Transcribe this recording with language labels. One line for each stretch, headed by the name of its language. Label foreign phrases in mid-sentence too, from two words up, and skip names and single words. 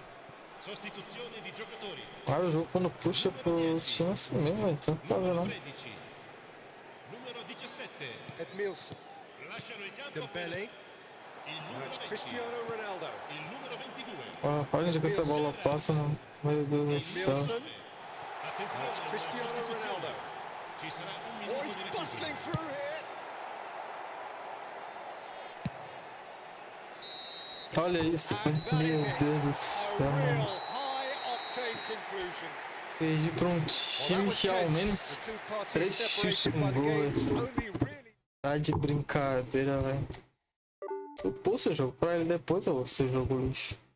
Italian: Sostituzione di giocatori.
Portuguese: Ah, o jogo quando puxa pro time assim mesmo, velho. Então não tá vendo,
Italian: Numero
Portuguese: não.
Italian: 13. Numero 17. Edmilson. Lasciano il campo Dembele. il
English: Now
Italian: numero
English: it's
Italian: 20. Cristiano Ronaldo. Il numero 22.
Portuguese: Ah, olha onde que essa bola passa, mano. Meu Deus do céu. Edmilson.
Italian: Attenzione,
English: Now it's Cristiano
Italian: sostituzione.
English: Ronaldo.
Italian: Ci sarà un
English: Oh,
Italian: minuto
English: he's
Italian: di recupero.
English: bustling through here.
Portuguese: Olha isso,
English: And
Portuguese: velho.
English: that is
Portuguese: Meu
English: it.
Portuguese: Deus do
English: A
Portuguese: céu,
English: real
Portuguese: mano.
English: high-octane conclusion.
Portuguese: Perdi pra um
English: Well, that
Portuguese: time
English: was
Portuguese: que ao
English: tense.
Portuguese: menos
English: The two parties
Portuguese: 3 chutes
English: separated
Portuguese: com
English: by the
Portuguese: gol,
English: game's
Portuguese: velho.
English: only really.
Portuguese: Tá de brincadeira, velho. Eu pulso o jogo pra ele depois, ou seu jogo lixo.